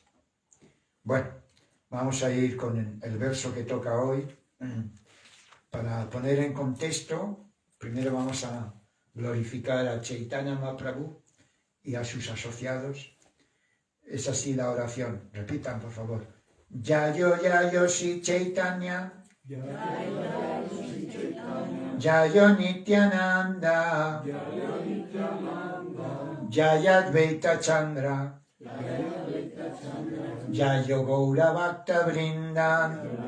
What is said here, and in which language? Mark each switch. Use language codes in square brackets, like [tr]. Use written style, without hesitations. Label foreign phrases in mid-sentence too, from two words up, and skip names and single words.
[es] Bueno, vamos a ir con el verso que toca hoy. Para poner en contexto, primero vamos a glorificar a Chaitanya Mahaprabhu y a sus asociados. Es así la oración. Repitan, por favor. [sa] Yayo Shri Chaitanya, Yayo Nityananda, Yaya Advaita Chandra, Yayo Gaura Bhakta Vrinda,